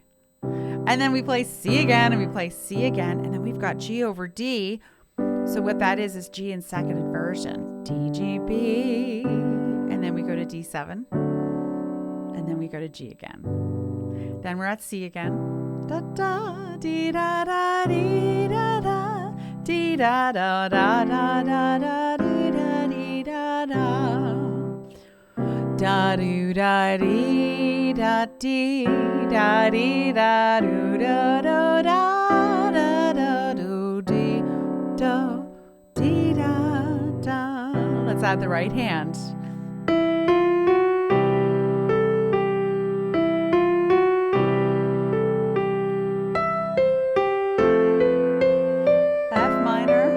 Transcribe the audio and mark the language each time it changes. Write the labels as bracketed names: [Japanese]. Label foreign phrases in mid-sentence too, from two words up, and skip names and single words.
[English] And then we play C again, and we play C again, and then we've got G over D. So what that is G in second inversion. D, G, B. And then we go to D7. And then we go to G again. Then we're at C again. Da, da, dee, da, da, dee, da, da. Dee, da, da, da, da, da, da, dee, da, dee, da, da. Da, do, da, dee, da, dee. Da dee da do da da da da da do dee da dee da da. Let's add the right hand. F minor.